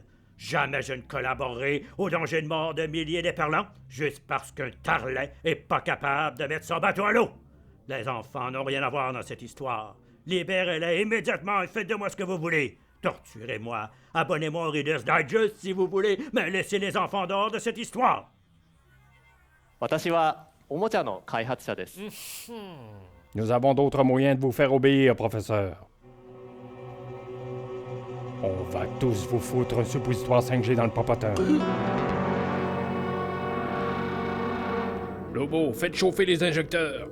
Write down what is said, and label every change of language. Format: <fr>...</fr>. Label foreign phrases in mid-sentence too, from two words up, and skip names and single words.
<fr>Jamais je ne collaborerai au danger de mort de milliers d'éperlans juste parce qu'un tarlet est pas capable de mettre son bateau à l'eau. Les enfants n'ont rien à voir dans cette histoire. Libérez-les immédiatement et faites de moi ce que vous voulez. Torturez-moi, abonnez-moi au Reader's Digest si vous voulez, mais laissez les enfants dehors de cette histoire.</fr> <ja>私はおもちゃの開発者です。</ja> <fr>Nous avons d'autres moyens de vous faire obéir, professeur. On va tous vous foutre un suppositoire 5G dans le popotin. Lobo, faites chauffer les injecteurs.</fr>